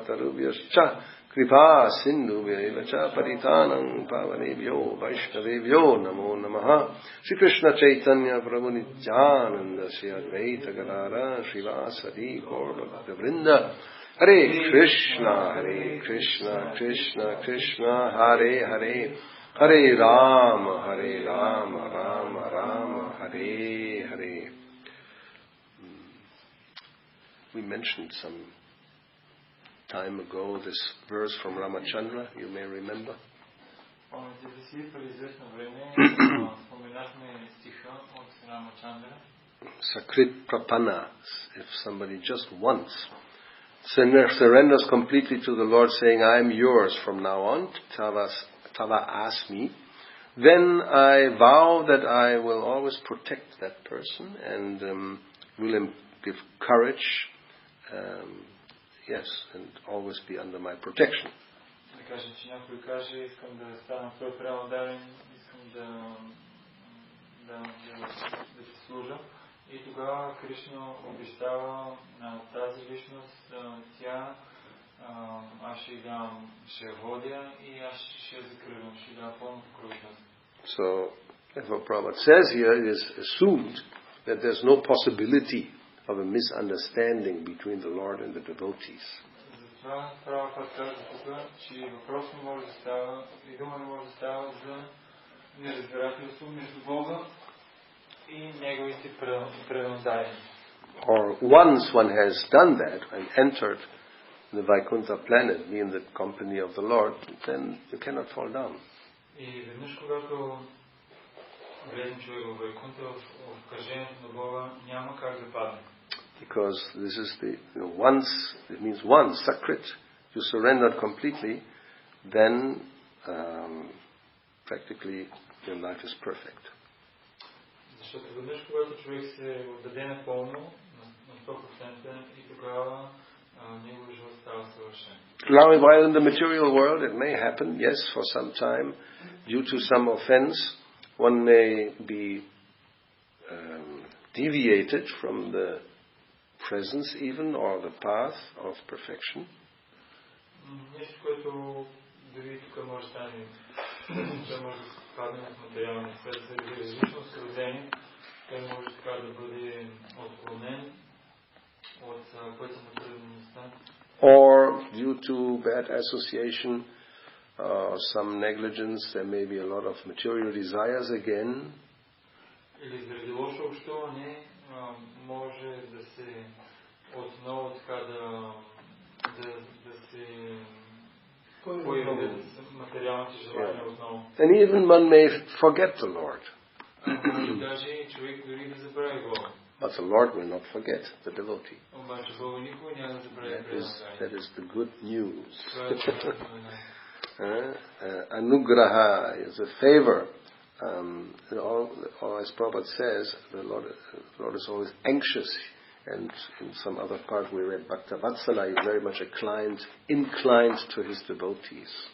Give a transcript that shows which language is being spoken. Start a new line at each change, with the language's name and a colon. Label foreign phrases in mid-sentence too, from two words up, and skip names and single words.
Sanskrit: तरुभ्यश्च कृपा सिन्धु व्यच परितानम् पावनेभ्यो वैष्णवेभ्यो नमो नमः श्री कृष्ण चैतन्य प्रभु नित्यानन्द श्री अद्वैत गदर श्रीवासादि गौर भक्त वृन्द हरे कृष्ण कृष्ण कृष्ण हरे हरे हरे राम राम राम हरे हरे.
English: We mentioned some time ago this verse from Ramachandra, you may remember.
Sanskrit: सकृत् प्रपन,
English: if somebody just once surrenders completely to the Lord, saying, I am yours from now on,
Sanskrit: तव अस्मि,
English: then I vow that I will always protect that person and will give courage, yes, and always be under my protection.
Bulgarian: И тогава Кришна обещава на тази личност, тя, аз ще дам, ще водя и аз ще закривам, ще дам пълно покровителство.
English: So, what Prabhupada says here, it is assumed that there's no possibility of a misunderstanding between the Lord and the devotees.
Bulgarian: Затова Прабхупада казва тук, че въпрос не може да става, и дума не може да става за неразбирателство между Бога и неговите преданодайни.
English: Or once one has done that and entered the Vaikuntha planet, be in the company of the Lord, then you cannot fall down.
Bulgarian: И веднъж когато влезем човек в Вайкунта, в кажението на Бога, няма как да падне.
English: Because this is once, it means once, sakrit, you surrendered completely, then practically your life is perfect.
Bulgarian: Защото веднъж, когато човек се отдаде напълно, на 100%, и тогава неговият живот става съвършен.
English: Now, while in the material world, it may happen, yes, for some time, due to some offense, one may be deviated from the presence even, or the path of perfection.
Bulgarian: Нещо, което дори тук може да стане, той може да падне в материалния свет, заради различно сродение, той може така да бъде отклонен от пътя на преданността.
English: Or due to bad association, some negligence, there may be a lot of material desires again.
Bulgarian: Или заради лошо общуване може да се отново така да се появят материалните желания отново.
English: And even one may forget the Lord.
Bulgarian: Даже човек дори да забрави Бога.
English: But the Lord will not forget the devotee.
Bulgarian: Обаче Бога никога няма да забрави преданодайния.
English: That is the good news. Anugraha is a favor. As Prabhupada says, the Lord is always anxious, and in some other part we read
Sanskrit: भक्त वत्सल
English: is very much inclined to his devotees.